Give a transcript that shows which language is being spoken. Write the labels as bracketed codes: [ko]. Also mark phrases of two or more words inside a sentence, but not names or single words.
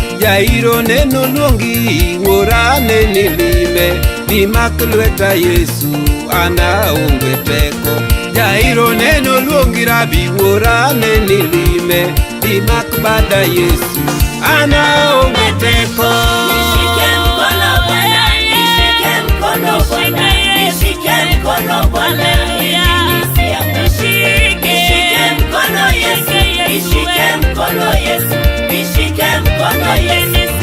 [luo] Jairo neno luongi, wuora ne ni lime. Imak lweta Yesu, an aonge teko. Jairo neno luongi, rabi, wuora, ne nilime. Imak bada Yesu, an aonge teko. [sw] Nishike mkono Bwana, nishike mkono Bwana, nishike mkono Bwana, ili nisianguke. Nishike mkono Yesu, nishike mkono Yesu. Shike mkono Yesu.